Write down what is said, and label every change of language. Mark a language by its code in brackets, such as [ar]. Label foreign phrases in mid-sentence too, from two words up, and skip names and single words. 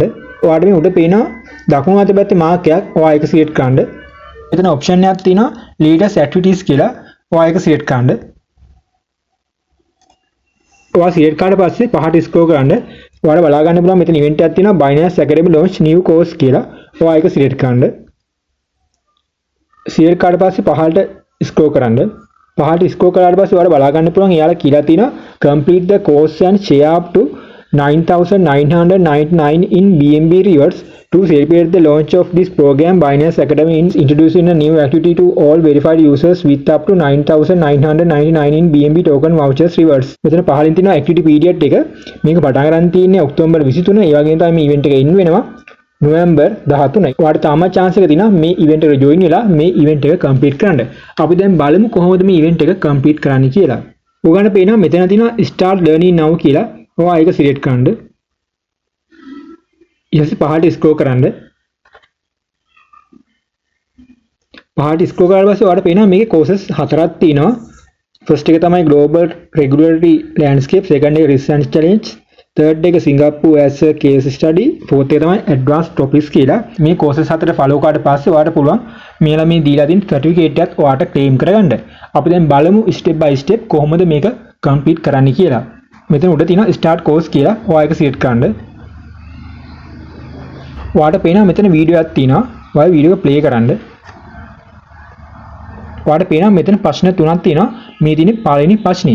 [si] ඔයාලට මේ උඩ පේනවා දකුණු අත පැත්තේ මාක් එකක්. ඔයා ඒක select කරන්න. එතන option එකක් තියෙනවා [en] latest activities [si] කියලා. ඔයා ඒක select කරන්න. ඔයා select කරාට පස්සේ පහට scroll කරන්න. ඔයාලට බලා ගන්න පුළුවන් මෙතන event එකක් තියෙනවා [en] Binance Academy launch new course [si] කියලා. ඔයා ඒක select කරන්න. select කරාට පස්සේ පහළට scroll කරන්න. පහළට scroll කරාට පස්සේ ඔයාලට බලා ගන්න පුළුවන් එයාලා කියලා තියෙනවා [en] complete the course and share up to 9,999 in BNB rewards to celebrate the launch of this program. Binance Academy is introducing a new activity to all verified users with up to 9,999 in BNB token vouchers rewards. [si] මෙතන පහලින් තියෙනවා [en] activity period [si] එක. මේක පටන් ගන්න තියෙන්නේ ඔක්තෝබර් 23. ඒ වගේම තමයි මේ event එක end වෙනවා නොවැම්බර් 13යි. ඔයාලට තාමත් chance එක තියෙනවා මේ event එකට join වෙලා මේ event එක complete කරන්න. අපි දැන් බලමු කොහොමද මේ event එක complete කරන්නේ කියලා. ඔයගොල්ලන්ට පේනවා මෙතන තියෙනවා [en] start learning now [si] කියලා. ඔයා ඒක select කරන්න. ඊට පහළට scroll කරන්න. පහළට scroll කරලා පස්සේ ඔයාලට පේනවා මේකේ courses හතරක් තියෙනවා. first එක තමයි [en] global regulatory landscape, [si] second එක [en] research challenge, [si] third එක [en] Singapore as a case study, [si] fourth එක තමයි [en] advanced topics [si] කියලා. මේ courses හතර follow කරාට පස්සේ ඔයාලට පුළුවන් මේලා මේ දීලා තියෙන certificate එකක් ඔයාලට claim කරගන්න. අපි දැන් බලමු [en] step by step [si] කොහොමද මේක complete කරන්න කියලා. මෙතන උඩ තියෙනවා [en] start course [si] කියලා. ඔයා ඒක select කරන්න. ඔයාලට පේනවා මෙතන වීඩියෝ එකක් තියෙනවා. ඔයා වීඩියෝ එක play කරන්න. ඔයාලට පේනවා මෙතන ප්‍රශ්න තුනක් තියෙනවා. මේ තියෙන්නේ පළවෙනි ප්‍රශ්නේ.